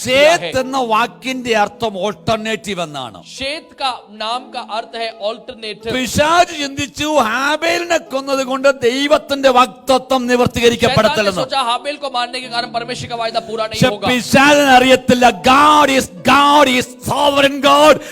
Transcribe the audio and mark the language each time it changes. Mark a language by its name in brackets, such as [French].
[Malayalam] ശേത്ത് എന്ന വാക്കിന്റെ അർത്ഥം ഓൾട്ടർനേറ്റീവ് എന്നാണ്. [Hindi] शेत का नाम का अर्थ है ऑल्टरनेटिव। [Malayalam] പിശാച് ചിന്തിച്ചു ഹാബേലിനെ കൊന്നത് കൊണ്ട് ദൈവത്തിന്റെ വാഗ്ദത്തം നിവർത്തീകരിക്കപ്പെടത്തില്ലെന്ന്. [Hindi] सोचा हाबेल को मारने के कारण परमेश्वर का वायदा पूरा नहीं [Malayalam] പക്ഷെ [Hindi] होगा। [Malayalam] പിശാചിന് അറിയത്തില്ല, [English] God is sovereign God.